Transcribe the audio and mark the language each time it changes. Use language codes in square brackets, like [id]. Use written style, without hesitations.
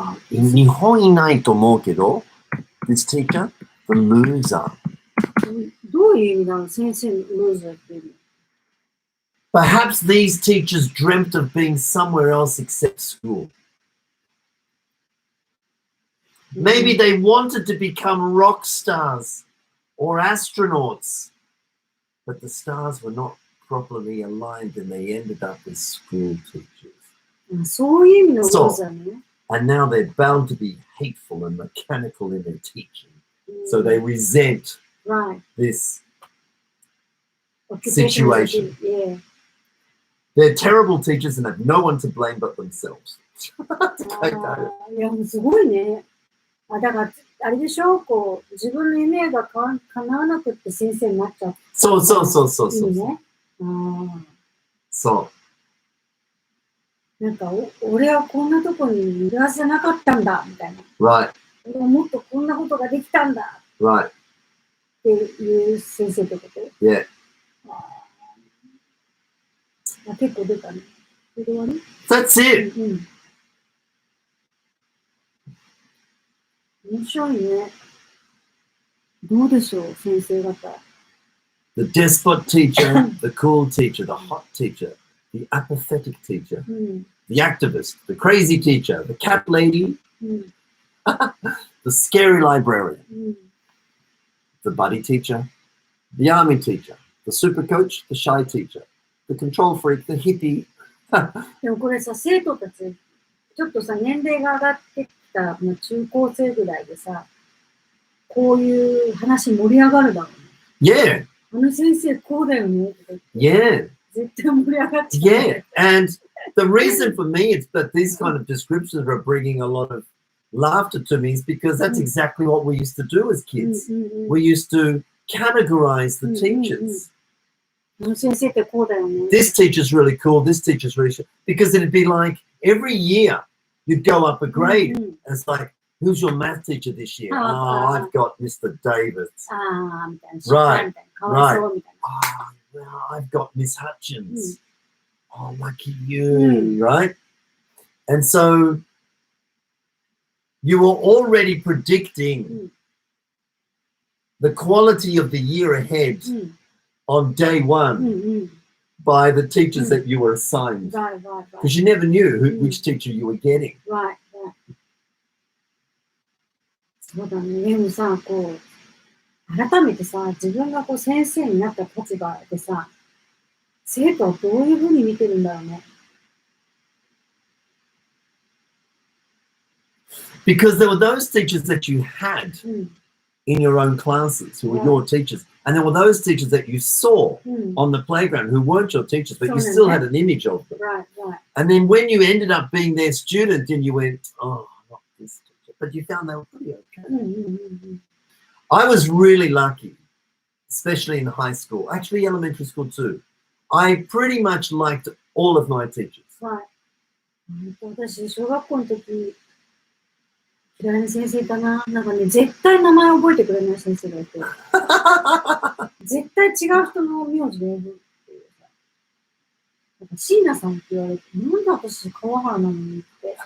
[ja] 日本いないと思うけど [en] this teacher, the loser. [ja] どういう意味なの？先生のルーザーっていうの。 [en] Perhaps these teachers dreamt of being somewhere else except school. Maybe they wanted to become rock stars or astronauts, but the stars were not properly aligned and they ended up as school teachers. [ja] そういう意味のルーザーね。 [en] And now they're bound to be hateful and mechanical in their teaching. So they resent this situation. Yeah. They're terrible teachers and have no one to blame but themselves. [ja] いや、すごいね。だから、あれでしょ、こう、自分の夢が叶わなくって先生になっちゃう。そう。いいね。そう。なんか俺はこんなとこにいるはずじゃなかったんだみたいな。 [en] Right. [ja] 俺はもっとこんなことができたんだ。 [en] Right. [ja] っていう先生ってこと？ [en] Yeah. [ja] 結構出たね。 [en] That's it. [ja] 面白いね。どうでしょう、先生方。 [en] The despot teacher, the cool teacher, the hot teacher, the apathetic teacher, the activist, the crazy teacher, the cat lady, the scary librarian, the buddy teacher, the army teacher, the super coach, the shy teacher, the control freak, the hippie. [ja] でもこれさ、生徒たち、ちょっとさ、年齢が上がってきた、中高生ぐらいでさ、こういう話盛り上がるだろうね。 [en] Yeah. [ja] あの先生こうだよね。 [en] Yeah. [ja] 絶対盛り上がっちゃう。 [en] Yeah. And The reason for me is that these kind of descriptions are bringing a lot of laughter to me is because that's exactly what we used to do as kids. We used to categorize the teachers. This teacher's really cool, this teacher's really cool. Because it'd be like every year you'd go up a grade. And it's like, who's your math teacher this year? Oh, I've got Mr. Davis. Right. Oh, well, I've got Miss Hutchins. Oh, lucky you, right? And so you were already predicting the quality of the year ahead on day one by the teachers that you were assigned. Right. Because you never knew which teacher you were getting. Right. [ja] そうだね。でもさ、こう、改めてさ、自分がこう先生になった立場でさ、生徒はどういうふうに見てるんだろうね。 [en] Because there were those teachers that you had in your own classes who were your teachers. And there were those teachers that you saw on the playground who weren't your teachers, but you still had an image of them. Right. And then when you ended up being their student, then you went, oh, not this teacher. But you found they were pretty okay. I was really lucky, especially in high school, actually elementary school too. I pretty much liked all of my teachers. Right. [ja] 私、小学校の時、嫌いな先生いたな。なんかね、絶対名前覚えてくれない先生がいて。絶対違う人の名字で呼ぶっていうさ。なんか椎名さんって言われて、なんで私、川原なのにって。